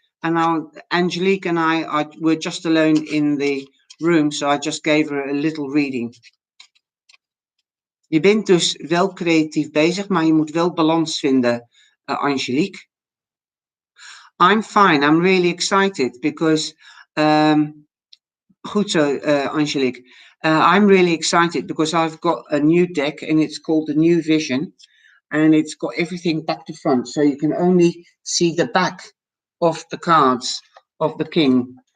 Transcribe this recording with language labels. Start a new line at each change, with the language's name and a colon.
English: And Angelique and I were just alone in the room, so I just gave her a little reading.
Dutch: Je bent dus wel creatief bezig, maar je moet wel balans vinden, Angelique.
English: I'm fine. I'm really excited because,
Dutch: goed zo,
English: Angelique. I'm really excited because I've got a new deck and it's called the New Vision. And it's got everything back to front, so you can only see the back of the cards of the king.